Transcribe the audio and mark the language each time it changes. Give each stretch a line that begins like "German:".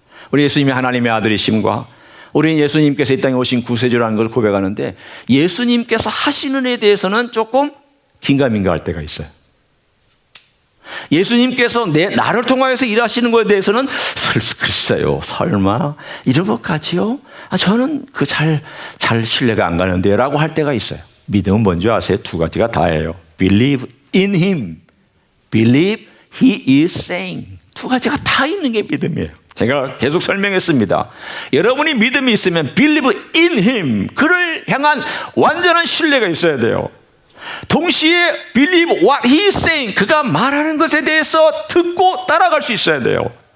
Korean: 우리 예수님이 하나님의 아들이심과 우리 예수님께서 이 땅에 오신 구세주라는 걸 고백하는데, 예수님께서 하시는 일에 대해서는 조금 긴가민가 할 때가 있어요. 예수님께서 나를 통하여서 일하시는 것에 대해서는 글쎄요, 설마 이런 것까지요? 저는 잘 신뢰가 안 가는데요 라고 할 때가 있어요. 믿음은 뭔지 아세요? 두 가지가 다예요.
English: Believe in Him, Believe He is saying.
Korean: 두 가지가 다 있는 게 믿음이에요. 제가 계속 설명했습니다. 여러분이 믿음이 있으면
English: Believe in Him,
Korean: 그를 향한 완전한 신뢰가 있어야 돼요. 동시에
English: believe what he is saying,
Korean: 그가 말하는 것에 대해서 듣고 따라갈 수 있어야 돼요.